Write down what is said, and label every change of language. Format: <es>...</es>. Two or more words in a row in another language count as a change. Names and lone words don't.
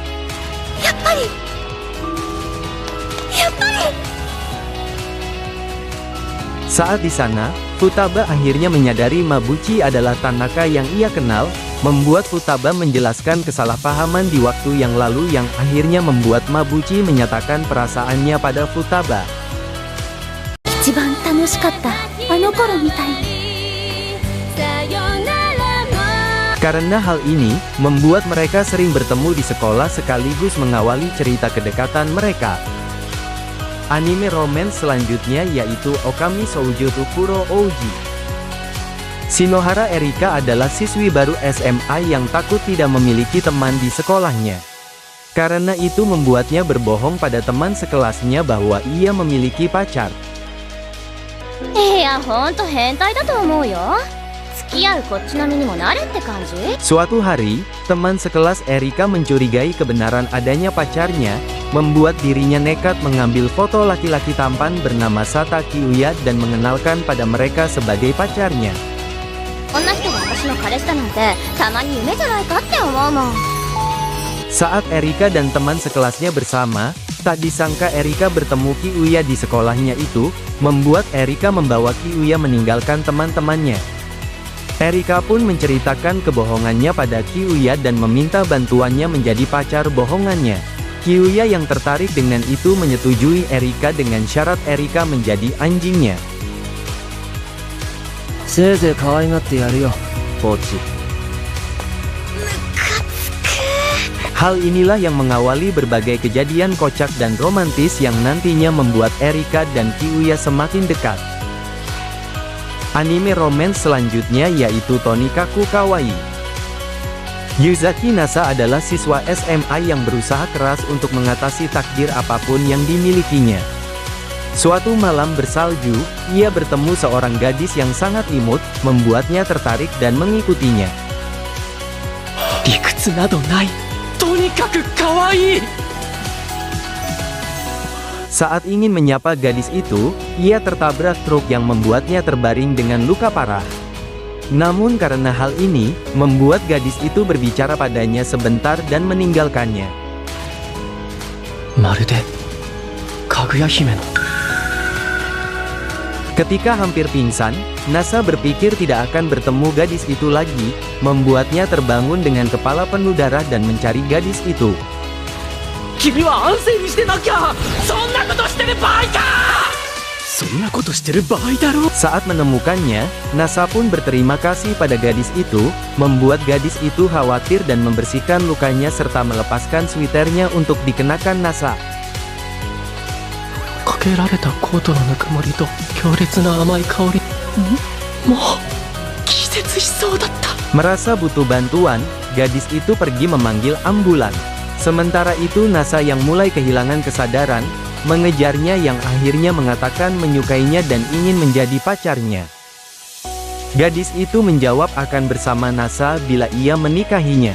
<id>Saat di sana, Futaba akhirnya menyadari Mabuchi adalah Tanaka yang ia kenal, membuat Futaba menjelaskan kesalahpahaman di waktu yang lalu yang akhirnya membuat Mabuchi menyatakan perasaannya pada Futaba.</id> <ja>一番楽しかったあの頃みたいに</ja> <id>Karena hal ini, membuat mereka sering bertemu di sekolah sekaligus mengawali cerita kedekatan mereka. Anime romance selanjutnya yaitu Okami Shoujo Kuro Ouji. Shinohara Erika adalah siswi baru SMA yang takut tidak memiliki teman di sekolahnya. Karena itu membuatnya berbohong pada teman sekelasnya bahwa ia memiliki pacar.</id> <ja>いやほんと変態だと思うよ付き合うこっちの身にもなれって感じ</ja> <id>Suatu hari, teman sekelas Erika mencurigai kebenaran adanya pacarnya, membuat dirinya nekat mengambil foto laki-laki tampan bernama Sata Kiuya dan mengenalkan pada mereka sebagai pacarnya.</id> <ja>こんな人が私の彼氏だなんてたまに夢じゃないかって思うもん</ja> <id>Saat Erika dan teman sekelasnya bersama, tak disangka Erika bertemu Kiuya di sekolahnya itu, membuat Erika membawa Kiuya meninggalkan teman-temannya. Erika pun menceritakan kebohongannya pada Kiuya dan meminta bantuannya menjadi pacar bohongannya. Kiuya yang tertarik dengan itu menyetujui Erika dengan syarat Erika menjadi anjingnya.</id> <ja>せいぜい可愛がってやるよ、ポチ。</ja> <id>Hal inilah yang mengawali berbagai kejadian kocak dan romantis yang nantinya membuat Erika dan Kiuya semakin dekat. Anime romance selanjutnya yaitu Tonikaku Kawaii. Yuzaki Nasa adalah siswa SMA yang berusaha keras untuk mengatasi takdir apapun yang dimilikinya. Suatu malam bersalju, ia bertemu seorang gadis yang sangat imut, membuatnya tertarik dan mengikutinya.</id> <ja>理屈などないとにかく可愛い</ja> <id>Saat ingin menyapa gadis itu, ia tertabrak truk yang membuatnya terbaring dengan luka parah. Namun karena hal ini, membuat gadis itu berbicara padanya sebentar dan meninggalkannya.</id> <ja>まるでかぐや姫の</ja> <id>Ketika hampir pingsan, Nasa berpikir tidak akan bertemu gadis itu lagi, membuatnya terbangun dengan kepala penuh darah dan mencari gadis itu.</id> <ja>君は安静にしてなきゃそんなことしてる場合かそんなことしてる場合だろ</ja> <id>Saat menemukannya, Nasa pun berterima kasih pada gadis itu, membuat gadis itu khawatir dan membersihkan lukanya serta melepaskan switernya untuk dikenakan Nasa.</id> <ja>かけられたコートのぬくもりと強烈な甘い香りもう気絶しそうだった</ja> <id>Merasa butuh bantuan, gadis itu pergi memanggil ambulan. Sementara itu Nasa yang mulai kehilangan kesadaran, mengejarnya yang akhirnya mengatakan menyukainya dan ingin menjadi pacarnya. Gadis itu menjawab akan bersama Nasa bila ia menikahinya.</id>